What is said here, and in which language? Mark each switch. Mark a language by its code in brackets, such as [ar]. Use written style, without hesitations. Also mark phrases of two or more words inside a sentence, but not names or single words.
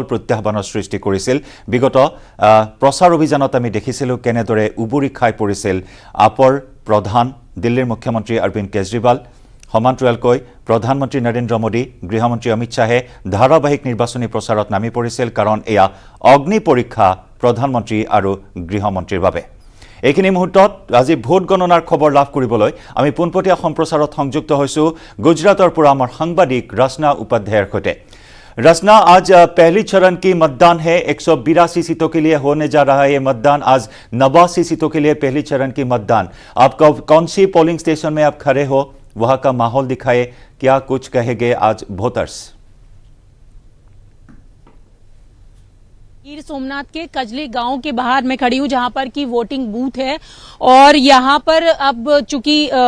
[as] প্ৰত্যাহ্বানৰ সৃষ্টি কৰিছিল বিগত প্ৰচাৰ অভিযানত আমি দেখিছিলোঁ কেনেদৰে উবুৰি খাই পৰিছিল আপৰ প্ৰধান দিল্লীৰ মুখ্যমন্ত্ৰী অৰবিন্দ কেজৰিৱাল সমান্তৰালকৈ প্ৰধানমন্ত্ৰী নৰেন্দ্ৰ মোদী গৃহমন্ত্ৰী অমিত শাহে ধাৰাবাহিক নিৰ্বাচনী প্ৰচাৰত নামি পৰিছিল কাৰণ এয়া অগ্নি পৰীক্ষা প্ৰধানমন্ত্ৰী আৰু গৃহমন্ত্ৰীৰ বাবে এইখিনি মুহূৰ্তত আজি ভোট গণনাৰ খবৰ লাভ কৰিবলৈ আমি পোনপটীয়া সম্প্ৰচাৰত সংযুক্ত হৈছো গুজৰাটৰ পৰা আমাৰ সাংবাদিক ৰচনা উপাধ্যায়ৰ সৈতে [hi] रचना आज पहली चरण की मतदान है 182 सीटों के लिए होने जा रहा है ये मतदान आज 89 सीटों के लिए पहली चरण की मतदान आप कौन सी पोलिंग स्टेशन में आप खड़े हो वहां का माहौल दिखाए क्या कुछ कहेंगे आज वोटर्स गिर सोमनाथ के कजली गांव के बाहर मैं खड़ी हूं जहां पर की वोटिंग बूथ है और यहां पर अब चूंकि